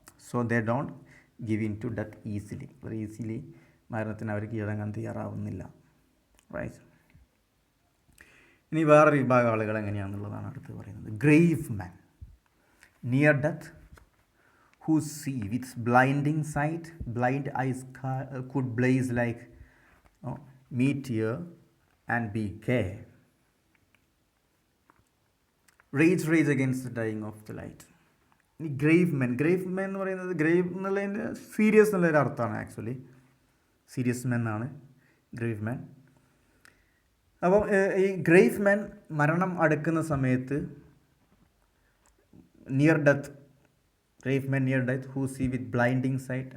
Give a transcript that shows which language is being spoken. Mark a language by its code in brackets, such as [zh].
[en] So they don't give in to death easily. [ml] വളരെ easily മരണത്തിന് അവർ കീഴടങ്ങാൻ തയ്യാറാവുന്നില്ല. [en] Right. [ml] ഇനി വേറൊരു വിഭാഗം ആളുകൾ എങ്ങനെയാണെന്നുള്ളതാണ് അടുത്ത് പറയുന്നത്. [en] Grave man near death who see with blinding sight, blind eyes could blaze like meteor and be gay. Rage against the dying of the light. [ml] ഈ ഗ്രേവ് മെൻ എന്ന് പറയുന്നത്, ഗ്രേവ് എന്നുള്ളതിൻ്റെ സീരിയസ് എന്നുള്ളൊരു അർത്ഥമാണ്. ആക്ച്വലി സീരിയസ് മെൻ ആണ് grave men. അപ്പം ഈ [en] grave men [ml] മരണം അടുക്കുന്ന സമയത്ത് [en] Near death, grave men near death who see with blinding sight.